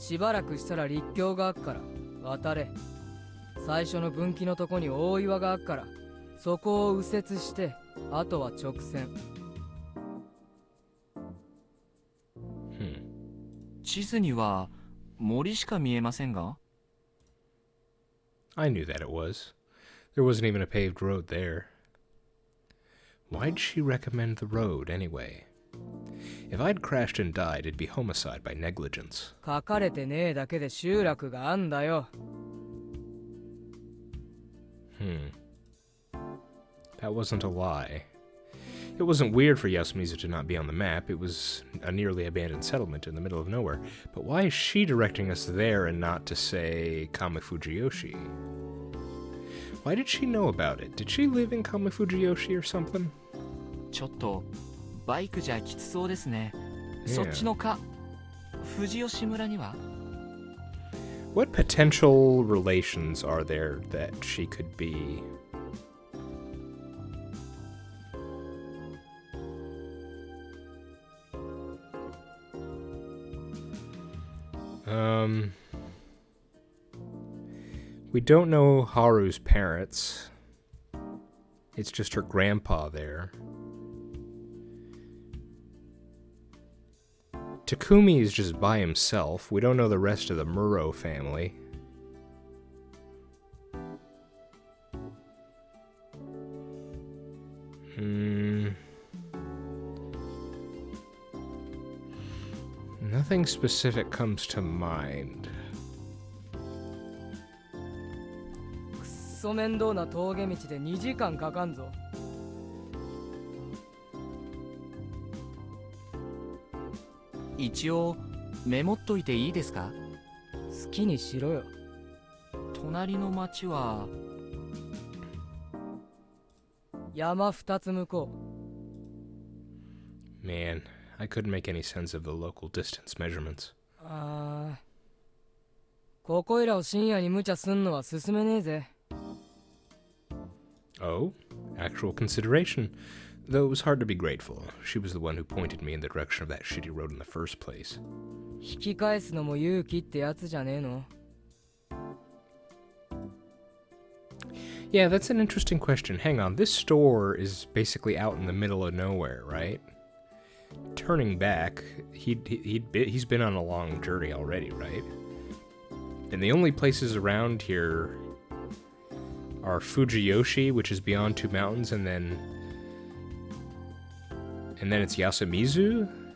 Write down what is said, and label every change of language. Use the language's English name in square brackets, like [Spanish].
[Japanese] しばらくしたら立教があっから渡れ。最初の分岐のとこに大岩があっからそこを右折してあとは直線。地図には森しか見えませんが。 [English] I knew that it was. There wasn't even a paved road there. Why'd she recommend the road anyway? If I'd crashed and died, it'd be homicide by negligence. [Japanese] 書かれてねえだけで集落があんだよ。 [English] That wasn't a lie. It wasn't weird for Yasumizu to not be on the map. It was a nearly abandoned settlement in the middle of nowhere. But why is she directing us there and not to, say, Kamifujiyoshi? Why did she know about it? Did she live in Kamifujiyoshi or something? [Japanese] ちょっとバイクじゃきつそうですね。 [English] Yeah. [Japanese] そっちの藤吉村には [English] What potential relations are there that she could be? We don't know Haru's parents. It's just her grandpa there. Takumi is just by himself. We don't know the rest of the Muro family. Nothing specific comes to mind. [Japanese] くっそ面倒な峠道で2時間かかんぞ。一応メモっといていいですか？好きにしろよ。隣の町は山2つ向こう。 [English] Man, I couldn't make any sense of the local distance measurements. [Japanese] ここいらを深夜に無茶すんのは進めねえぜ。 [English] Oh, actual consideration. Though it was hard to be grateful. She was the one who pointed me in the direction of that shitty road in the first place. [Japanese] 引き返すのも勇気ってやつじゃねえの？ [English] Yeah, that's an interesting question. Hang on, this store is basically out in the middle of nowhere, right? Turning back, he's been on a long journey already, right? And the only places around here are Fujiyoshi, which is beyond two mountains, and then it's Yasumizu?